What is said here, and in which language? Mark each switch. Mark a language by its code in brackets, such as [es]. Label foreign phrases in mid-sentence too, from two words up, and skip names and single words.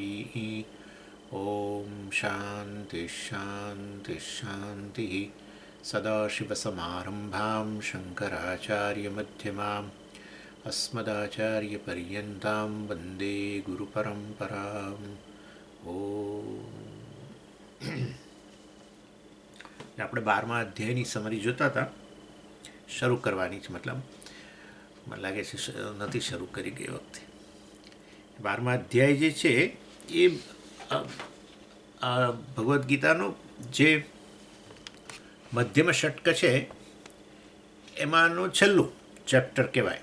[sa] ॐ शान्तिः शान्तिः शान्तिः। सदाशिवसमारम्भां शङ्कराचार्यमध्यमाम् अस्मदाचार्यपर्यन्तां वन्दे गुरुपरम्पराम्। [gu] આપણે 12મા અધ્યાયની સમરી જોતા હતા. શરૂ કરવાની છે, મતલબ મને લાગે છે નથી શરૂ કરી ગઈ વખતે. 12મા અધ્યાય જે છે એ ભગવદ્ ગીતાનો જે મધ્યમ ષટક છે એમાંનું છેલ્લું ચેપ્ટર કહેવાય.